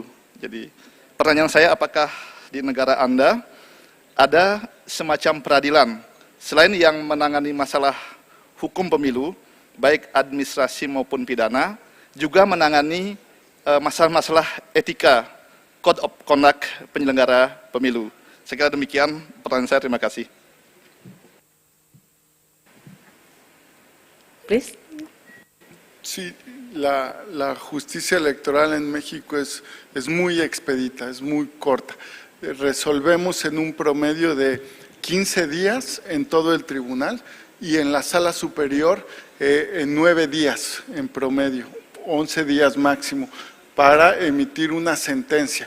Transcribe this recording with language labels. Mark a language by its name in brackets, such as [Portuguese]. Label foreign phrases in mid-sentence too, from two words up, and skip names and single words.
[Indonesian] Jadi pertanyaan saya, apakah di negara Anda ada semacam peradilan selain yang menangani masalah hukum pemilu, baik administrasi maupun pidana, juga menangani masalah-masalah etika, [English] code of conduct [Indonesian] penyelenggara pemilu. Saya kira demikian pertanyaan saya, terima kasih. [English] Please. [Spanish] Sí, la justicia electoral en México es muy expedita, es muy corta. Resolvemos en un promedio de 15 días en todo el tribunal, y en la sala superior en 9 días en promedio, 11 días máximo, para emitir una sentencia.